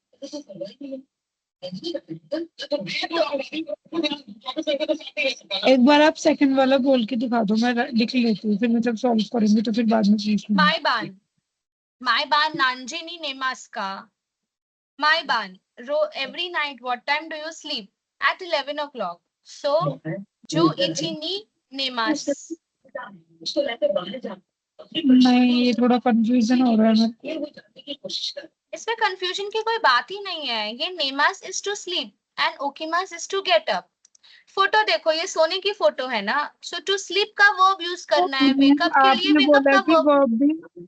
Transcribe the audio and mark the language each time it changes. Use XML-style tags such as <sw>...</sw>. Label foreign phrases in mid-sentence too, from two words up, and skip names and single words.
<hi>एक बार आप सेकंड वाला बोल के दिखा दो, मैं लिख लेती हूँ, फिर मतलब सॉल्व करेंगे तो फिर बाद में पूछूंगी।</hi> <ja>毎晩何時に寝ますか. 毎晩,</ja> <en>every night what time do you sleep? At 11 o'clock. So,</en> <ja>十一時に寝ます.</ja> <hi>नहीं, ये थोड़ा कंफ्यूजन हो रहा है। इसमें कंफ्यूजन की कोई बात ही नहीं है।</hi> <en>ये नेमास is to sleep and ओकीमास is to get up।</en> <hi>फोटो देखो, ये सोने की फोटो है ना।</hi> <en>so to sleep</en> <hi>का</hi> <en>verb use</en> <hi>करना है, वेकअप के लिए वेकअप का वर्ब।</hi>